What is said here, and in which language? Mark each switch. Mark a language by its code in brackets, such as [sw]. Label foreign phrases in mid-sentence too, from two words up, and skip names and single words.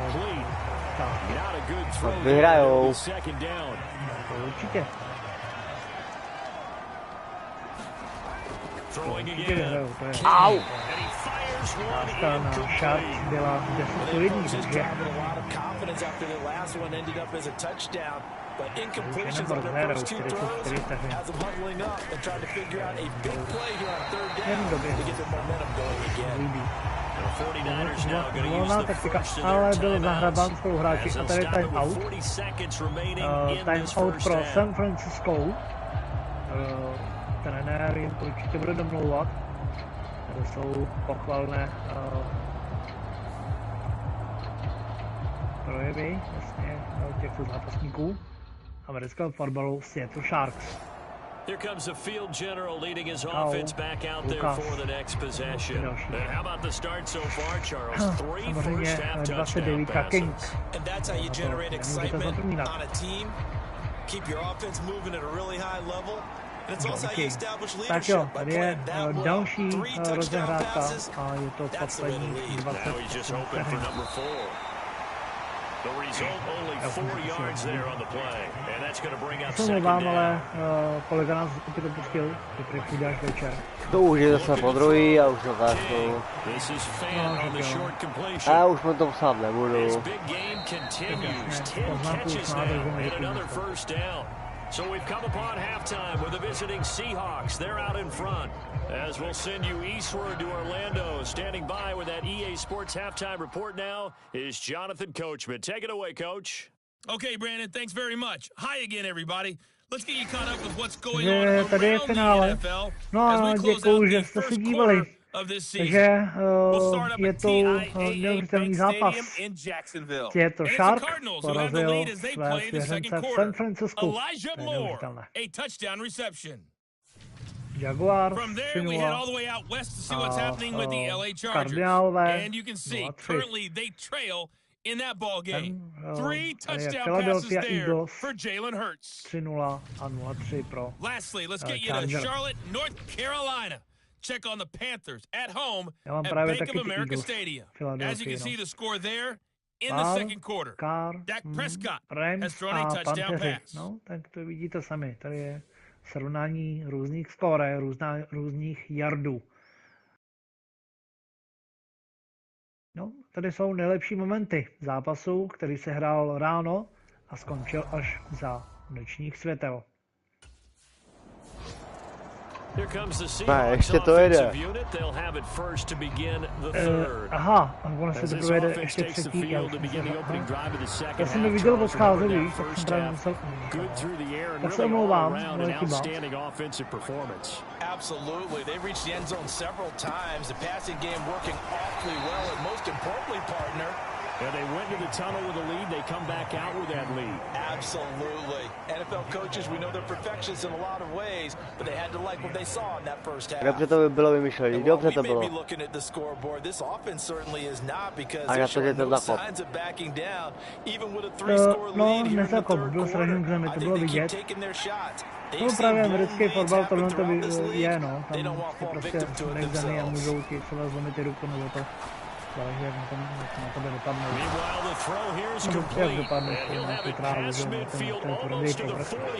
[cs] Vyhrajou. Určitě. Určitě vyhrajou, to je. Au! Sázka na Sharks byla 10-1, takže [en] but incompletions on their first two throws has them huddling up and trying to figure out a big play here on third down to get their momentum going again. [cs] Volná taktika, ale byl zahrabán spolu hráči a tady [en] time out. Time out [cs] pro San Francisco. Trenér jim určitě bude domlouvat. Tady jsou pochvalné projevy vlastně těchto zápasníků amerického fotbalu Seattle Sharks. [en] Here comes the field general leading his offense back out there for the next possession. And how about the start so far, Charles? 3 first half touchdown passes. And that's how you generate excitement on a team. Keep your offense moving at a really high level. And it's also how you establish leadership by playing that well. 3 touchdown passes. That's the way to lead. Now he's just hoping for number 4. The result only 4 yards there on the play, and that's going to bring up second down. [cs] Ale kolega nás opět opustil, že prý půjde až večer. To už je zase po druhý a už to kážu. A už mu to psát nebudu. [en] So we've come upon halftime with the visiting Seahawks. They're out in front. As we'll send you eastward to Orlando. Standing by with that EA Sports halftime report now is Jonathan Coachman. Take it away, Coach. Okay, Brandon, thanks very much. Hi again, everybody. Let's get you caught up with what's going on around the NFL as we close out the first quarter of this season. [cs] Je to neuvěřitelný zápas. Seattle Sharks porazil své svěřence v San Francisku. [en] A touchdown reception. Jaguars From there, we head all the way out west to see what's happening with the LA Chargers. And you can see, currently, they trail in that ball game. 3 touchdown passes there for Jalen Hurts. [cs] 3-0 a 0-3 pro [en] Lastly, let's get you to Charlotte, North Carolina. Check on the Panthers at home at Bank of America Stadium. As you can see the score there in the second quarter. Dak Prescott has thrown a touchdown pass. [cs] No, tak to vidíte sami. Tady je srovnání různých skóre, různých yardů. No, tady jsou nejlepší momenty zápasu, který se hrál ráno a skončil až za nočních světel. Ne, ještě to jede. Aha, ono se to jede ještě třetí. Já jsem neviděl odcházet, víš, tak jsem právě musel... Tak se omlouvám, moje chyba. [en] Absolutely. They reached the end zone several times. The passing game working awfully well, and most importantly, partner, and they went to the tunnel with a lead. They come back out with that lead. Absolutely. NFL coaches, we know they're perfectionists in a lot of ways, but they had to like what they saw in that first half. [cs] Dobře to bylo vymyšlené, dobře to bylo. [en] Looking at the scoreboard, this offense certainly is not because they're showing no signs of backing down, even with a 3-score lead here in the third quarter. I think they keep taking their shots. [cs] No právě americký fotbal tohle to je, no. Tam si prostě nevzaný a můžou ti třeba zlomit ty ruku nebo to. Záleží, jak na tebe dopadne. No, jak dopadne, na ty trávu, že ten tvrdý povrch.